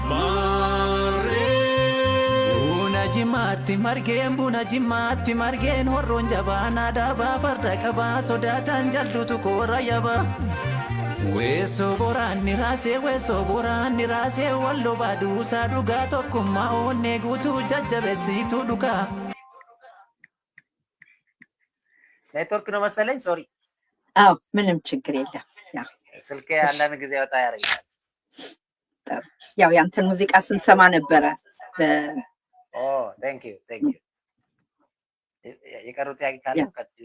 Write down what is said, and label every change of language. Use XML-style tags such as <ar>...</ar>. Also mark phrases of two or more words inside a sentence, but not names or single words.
<om>Buna jimaatti margeen horroon jabaan aadaa baafarda qabaa sodaatan jalduutu koora yaba. Weessoo boraanni raasee walloo baaduusaa dhugaa tokkummaa oonnee guutuu jajjabeessituu dhugaa.</om> <am>ኔትወርክ ነው መሰለኝ። ሶሪ። አዎ ምንም ችግር የለም። ስልኬ አንዳንድ ጊዜ ወጣ ያደርጋል። ያው ያንተን ሙዚቃ ስንሰማ ነበረ።</am> <en>thank you</en> <am>የቀሩት ጥያቄ ካለ ቀጥሉ።</am>